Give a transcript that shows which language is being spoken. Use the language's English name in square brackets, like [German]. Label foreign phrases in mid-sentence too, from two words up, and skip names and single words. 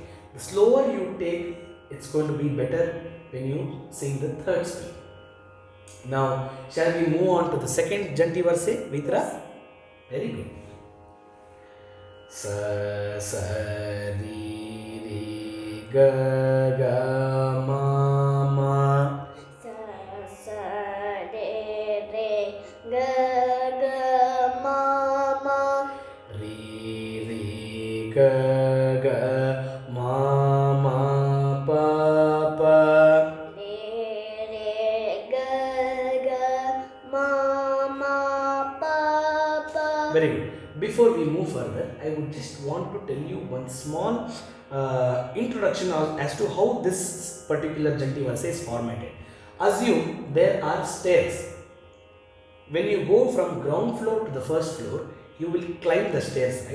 [English] The slower you take, it's going to be better when you sing the third speed. Now, shall we move on to the second Janti Verse, Vitra? Very good. Sa, sa, ri, ri, ga, ga, ma, ma. Sa sa re re ga ga ma ma. Ri, ri, ga, ga, ma, ma, pa, pa. Re re ga ga ma ma pa pa. Very good. Before we move further, I would just want to tell you one small introduction as to how this particular Janti Verse is formatted. Assume there are stairs. When you go from ground floor to the first floor, you will climb the stairs, right?